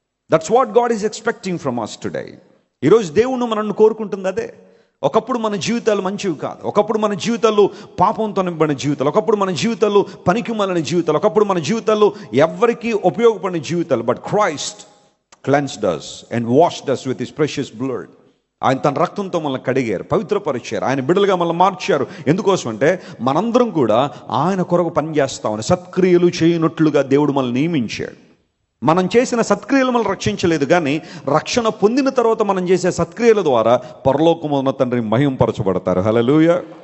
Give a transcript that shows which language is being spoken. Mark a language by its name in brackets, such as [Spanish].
[English] That's what God is expecting from us today. [Telugu] ఈరోజు దేవుడు మనల్ని కోరుకుంటుంది అదే. ఒకప్పుడు మన జీవితాలు మంచివి కాదు, ఒకప్పుడు మన జీవితాలు పాపంతో నింపడిన జీవితాలు, ఒకప్పుడు మన జీవితాలు పనికిమాలిన జీవితాలు, ఒకప్పుడు మన జీవితాలు ఎవరికి ఉపయోగపడిన జీవితాలు. [English] But Christ cleansed us and washed us with his precious blood. [Telugu] ఆయన తన రక్తంతో మనల్ని కడిగారు, పవిత్రపరిచారు, ఆయన బిడ్డలుగా మనల్ని మార్చారు. ఎందుకోసం అంటే మనందరం కూడా ఆయన కొరకు పనిచేస్తామని, సత్క్రియలు చేయనట్లుగా దేవుడు మనల్ని నియమించాడు. మనం చేసిన సత్క్రియలు మనల్ని రక్షించలేదు, కానీ రక్షణ పొందిన తర్వాత మనం చేసే సత్క్రియల ద్వారా పరలోకమున్న తండ్రి మహింపరచబడతారు. హల్లెలూయా.